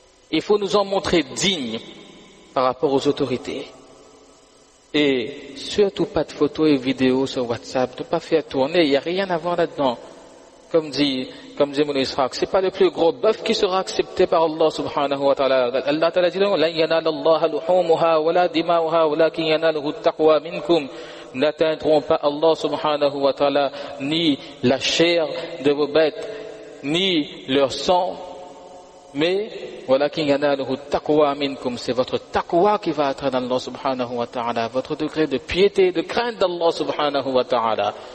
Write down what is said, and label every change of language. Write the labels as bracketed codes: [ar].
[fr] Il faut nous en montrer dignes par rapport aux autorités. Et surtout pas de photos et vidéos sur WhatsApp, ne pas faire tourner, il n'y a rien à voir là-dedans. Comme dit mon Israq, c'est pas le plus gros bœuf qui sera accepté par Allah subhanahu wa ta'ala. Allah ta'ala dit, [ar] لَنْ يَنَالَ اللَّهَ لُحُومُهَا وَلَا دِمَاؤُهَا وَلَكِنْ يَنَالُهُ التَّقْوَى مِنْكُمْ. [fr] N'atteindront pas Allah subhanahu wa ta'ala ni la chair de vos bêtes, ni leur sang, mais [ar] وَلَكِنْ يَنَالُهُ التَّقْوَى مِنْكُمْ. [fr] C'est votre taqwa qui va atteindre Allah subhanahu wa ta'ala, votre degré de piété, de crainte d'Allah subhanahu wa ta'ala.